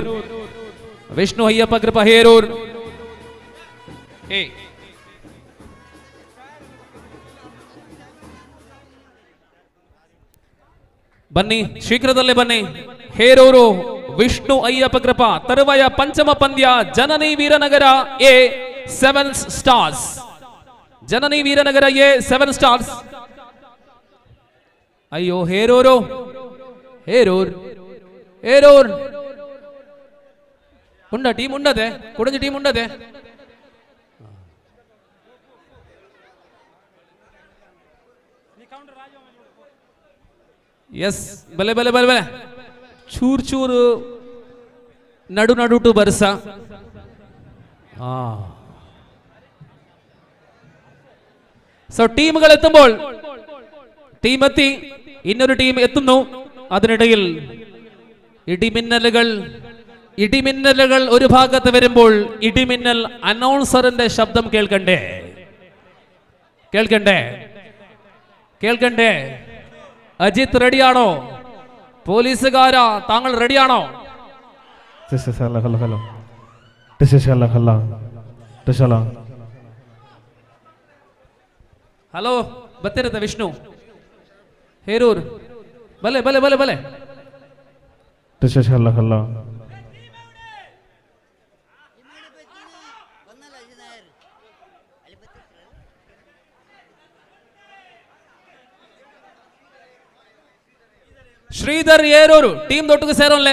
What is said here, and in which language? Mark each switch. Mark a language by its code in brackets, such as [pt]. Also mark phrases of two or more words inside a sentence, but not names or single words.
[kn] ವಿಷ್ಣು ಅಯ್ಯಪ್ಪ ಕೃಪಾ ಹೇರೂರ್ ಬನ್ನಿ, ಶೀಘ್ರದಲ್ಲೇ ಬನ್ನಿ. ಹೇರೂರು ವಿಷ್ಣು ಅಯ್ಯಪ್ಪ ಕೃಪಾ ತರುವಾಯ ಪಂಚಮ ಪಂದ್ಯ ಜನನಿ ವೀರನಗರ A7 ಸ್ಟಾರ್ಸ್. ಜನನಿ ವೀರನಗರ A7 ಸ್ಟಾರ್ಸ್. [tcy] ಅಯ್ಯೋ ಹೇರೂರು ಹೇರೂರ್ ಹೇರೂರ್ ಉಂಡ ಟೀಮ್ ಉಂಡದೆ ಕೊಡಂಜಿ ಟೀಮ್ ಉಂಡದೆ ಎಸ್ ಬಲೆ ಬಲೆ ಬಲೆ ಬಲೆ ಚೂರ್ ಚೂರು ನಡು ನಡುಟು ಬರ್ಸ [ml] സോ ടീമുകൾ എത്തുമ്പോൾ ടീം എത്തി, ഇന്നൊരു ടീം എത്തുന്നു. അതിനിടയിൽ ഇടിമിന്നലുകൾ ഒരു ഭാഗത്ത് വരുമ്പോൾ ഇടിമിന്നൽ അനൗൺസറിന്റെ ശബ്ദം കേൾക്കണ്ടേ കേൾക്കണ്ടേ കേൾക്കണ്ടേ? അജിത് റെഡിയാണോ? പോലീസുകാരാ താങ്കൾ റെഡിയാണോ? [tcy] ಹಲೋ ಬತ್ತಿರುತ್ತೆ ವಿಷ್ಣು ಹೇರೂರ್ ಬಲೆ ಬಲೆ ಬಲೆ ಬಲೆ ಶ್ರೀಧರ್ ಹೇರೂರು ಟೀಮ್ ದೊಟ್ಟಿಗೆ ಸೇರೋನ್ಲೆ.